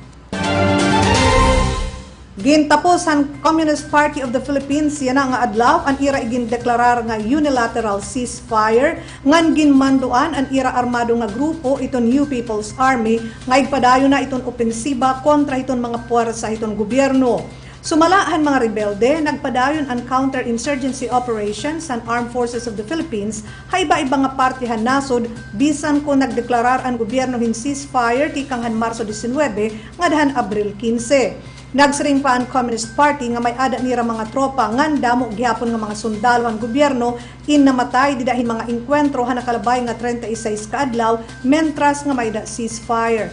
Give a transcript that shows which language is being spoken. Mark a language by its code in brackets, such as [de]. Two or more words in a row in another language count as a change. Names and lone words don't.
[war] Gintapos ang Communist Party of the Philippines yan nga adlaw ang ira igindeklarar nga [en] unilateral ceasefire [war] ngan ginmanduan ang ira armado nga grupo iton New People's Army nga igpadayon na iton opensiba kontra iton mga puwersa iton gobyerno. Sumalahan mga rebelde, nagpadayon ang [en] counterinsurgency operations [war] ang Armed Forces of the Philippines hay iba-iba nga partihan nasod bisan ko nagdeklarar ang gobyerno hin ceasefire tikang han Marso 19 nga dahan Abril 15. Nagsiring pa ang Communist Party nga may ada nira mga tropa ngan damo gihapon nga mga sundalo ang gobyerno in namatay didahin mga enkwentro han nakalabay nga 36 ka adlaw mentras nga may da ceasefire.